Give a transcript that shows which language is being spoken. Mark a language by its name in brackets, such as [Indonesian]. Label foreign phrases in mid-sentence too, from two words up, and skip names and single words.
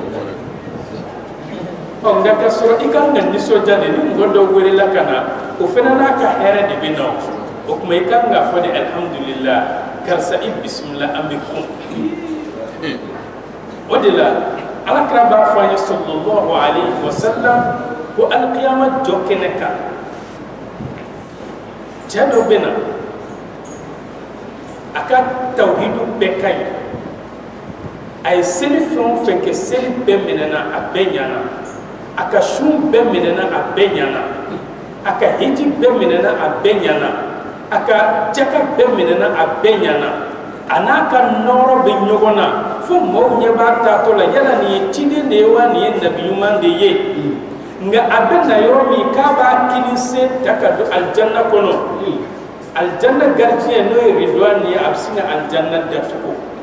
[Bambara] nka ka sɔrɔ i kan ka nisɔndiya de ni mɔgɔ dɔ welela ka na o fana n'a ka hɛrɛ de bɛ na o kuma i kan ka fɔ de alhamdulillah karisa i bisimila an bɛ kun o de la Alakira b'a fɔ an ye [Arabic] صلى الله عليه وسلم [Bambara] ko alikiyama jɔ kɛnɛ kan cɛ dɔ bɛ na a ka tawhidu bɛɛ ka ɲi a ye seli fɛn o fɛn kɛ seli bɛɛ minɛna a bɛɛ ɲana a ka sun bɛɛ minɛna a bɛɛ ɲana a ka hiji bɛɛ minɛna a bɛɛ ɲana a ka jaka bɛɛ minɛna a bɛɛ ɲana a n'a ka nɔrɔ bɛ ɲɔgɔn na fo maaw ɲɛ b'a taatɔ la yala nin ye ciden de ye wa nin ye nabi ɲuman de ye nka a bɛ na yɔrɔ min k'a b'a kini sen ta ka don alijanna kɔnɔ alijanna gardien n'o ye ridwani ye a bɛ sin ka alijanna datugu